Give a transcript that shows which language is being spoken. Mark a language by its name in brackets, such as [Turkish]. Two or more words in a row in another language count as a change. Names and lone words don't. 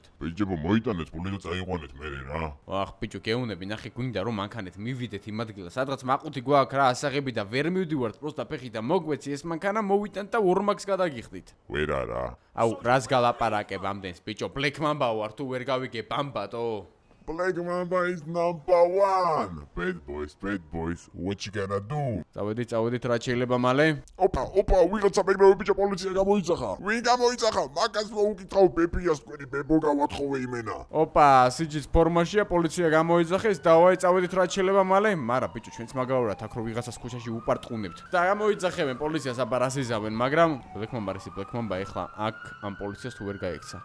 [Georgian] ბიჭებო, მოიტანეთ ფული და წაიყვანეთ მერე რა. ახ, ბიჭო, გეუნები, ნახე, გვინდა რომ მანქანით მივიდეთ იმ ადგილას, სადღაც მაყუთი გვაქვს რა, ასაღები და ვერ მივდივართ, პროსტა ფეხი და მოგვეცი ეს მანქანა, მოვიტანთ და ორმაგს გადაგიხდით. ვერ არა. აუ, რას გალაპარაკებ ამდენს, ბიჭო, ბლექმამბა ვარ, თუ ვერ გავიგე ბამბატო. [English] Black Mamba is #1. Bad boys, what you gonna do? [Georgian] წავედით, რა შეიძლება მალე? ოპა, ვიღაცა მეგროვე ბიჭო პოლიცია გამოიძახა. ვინ გამოიძახა? მაგას მოუკითხავ ბებიას თქვენი ბებო გავათხოვე იმენა. ოპა, სიჯის ფორმაშია, პოლიცია გამოიძახეს, დავაი წავედით, რა შეიძლება მალე? მარა, ბიჭო, ჩვენც მაგავრად აქ რო ვიღაცას ქუჩაში უპარტყუნებთ. და გამოიძახებენ პოლიციას, აბა რას იზავენ, მაგრამ ბლექმამბა ეხლა აქ ამ პოლიციას თუ ვერ გაიქცა.